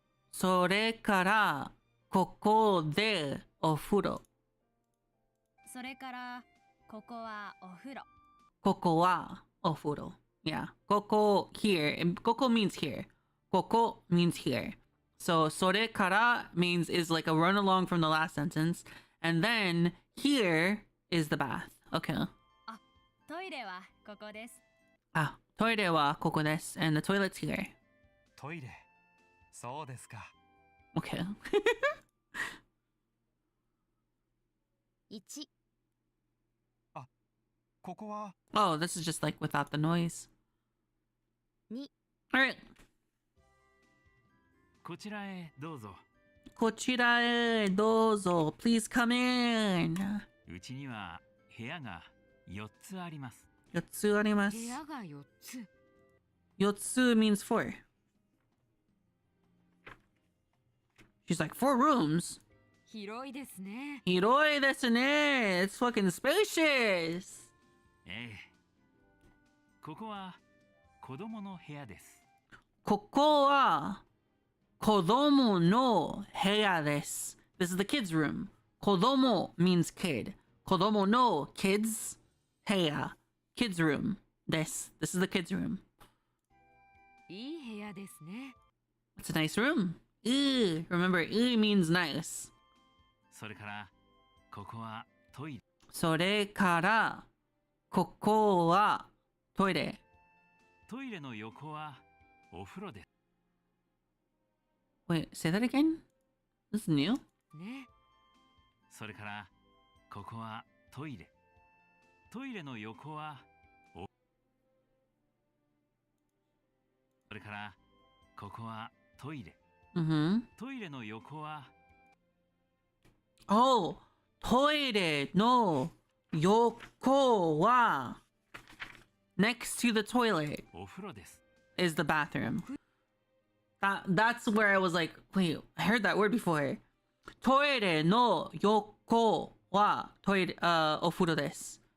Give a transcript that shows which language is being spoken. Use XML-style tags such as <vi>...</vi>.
<ja>それから、ここでお風呂。それから、ここはお風呂。ここはお風呂。</ja> <en>Yeah.</en> <ja>ここ</ja> <en>here. And ここ means here. ここ means here. So それから means is like a run along from the last sentence. And then here is the bath. Okay.</en> <ja>トイレはここです。あ、トイレはここです。</ja> <en>And the toilet's here.</en> <ja>トイレ。そうですか。</ja> <en>Okay. 1、</en> <ja>ここは</ja> <en>Oh, this is just like without the noise. 2、 Alright.</en> <ja>こちらへどうぞ。こちらへどうぞ.</ja> <en>Please come in.</en> <ja>うちには部屋が4つあります。 4つあります。部屋が4つ。</ja> <en>4つ means 4. She's like, 4 rooms?</en> <ja>広いですね。広いですね.</ja> <en>It's fucking spacious.</en> <ja>ええ。ここは子供の部屋です。ここはkodomo no heya desu.</ja> <en>This is the kids' room. Kodomo means kid. Kodomo no kids heya. Kids' room. This is the kids' room.</en> <ja>いい部屋ですね。</ja> <en>It's a nice room. Remember, means nice.</en> <ja>それからここはトイレ。それからここはトイレ。トイレの横はお風呂です。</ja> <en>Wait, say that again? This is new?</en> <ja>ね。それからここはトイレ。トイレの横はお。それからここはトイレ。 Mm-hmm. トイレの横は。</ja> <en>Oh,</en> <ja>トイレの横は</ja> <en>next to the toilet</en> <ja>お風呂です。</ja> <en>is the bathroom. That's where I was like, wait, I heard that word before.</en> <ja>トイレの横はトイレ、お風呂です。</ja>